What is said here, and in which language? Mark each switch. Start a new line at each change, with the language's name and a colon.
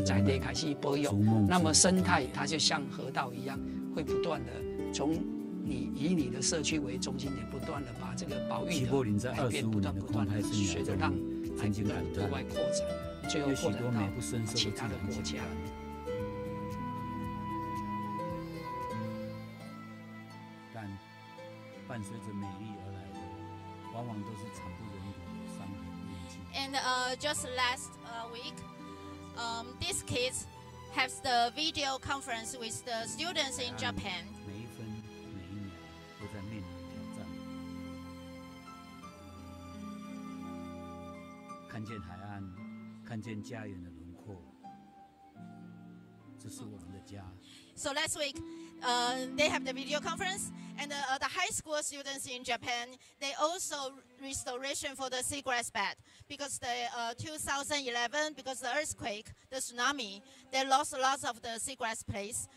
Chinese: 在地开始保养，那么生态它就像河道一样，会不断的从以你的社区为中心点，不断的把这个保育的改变，不断的随着让海的对外扩展，最后扩展到其他的国家。伴随着美丽而来的，往往都是惨不忍睹的伤痕累积。
English: And just last week, these kids have the video conference with the students in Japan.
Chinese: 每一分每一秒都在面临挑战。看见海岸，看见家园的轮廓，这是我们的家。
English: So last week, they have the video conference, and the high school students in Japan, they also restoration for the seagrass bed because the 2011, because the earthquake, the tsunami, they lost lots of the seagrass place.